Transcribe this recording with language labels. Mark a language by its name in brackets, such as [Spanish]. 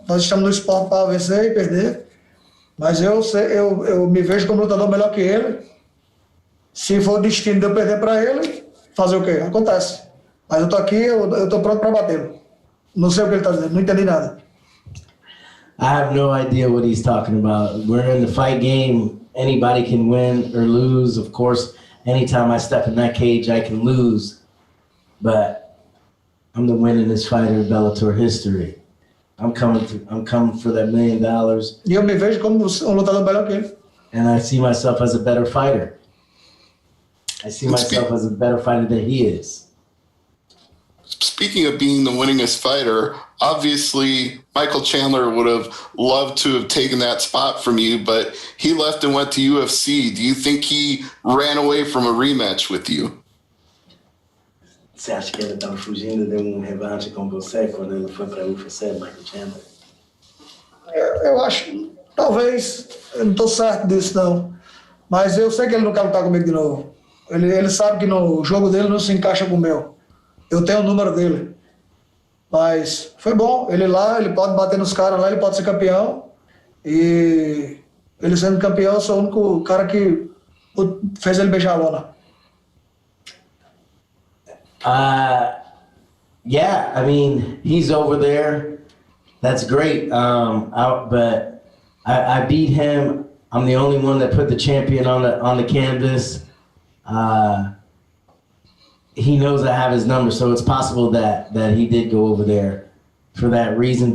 [Portuguese] Nós estamos no esporte para vencer e perder. Mas eu me vejo como lutador melhor que ele. Se for o destino de eu perder para ele, fazer o quê? Acontece. Mas eu tô aqui, eu tô pronto para batê-lo. Não sei o que ele tá dizendo, não entendi nada. [English] I have no idea what he's talking about. We're in the fight game. Anybody can win or lose. Of course, anytime I step in that cage, I can lose. But I'm the winningest fighter in Bellator history. I'm coming for that $1 million. [Portuguese] E eu me vejo como lutador melhor que ele. [English] And I see myself as a better fighter. I see myself as a better fighter than he is. Speaking of being the winningest fighter, obviously Michael Chandler would have loved to have taken that spot from you, but he left and went to UFC. Do you think he ran away from a rematch with you? [Portuguese] Você acha que ele estava fugindo de revanche com você quando ele foi para UFC, Michael Chandler? Eu acho, talvez, eu não estou certo disso não. Mas eu sei que ele não quer lutar comigo de novo. Ele sabe que no jogo dele não se encaixa com o meu. Eu tenho o número dele. Mas foi bom. Ele lá, ele pode bater nos caras lá, ele pode ser campeão. E ele sendo campeão, eu sou o único cara que fez ele beijar a lona. [English] Yeah, I mean, he's over there. That's great. But I beat him. I'm the only one that put the champion on the canvas. He knows I have his number, so it's possible that he did go over there for that reason.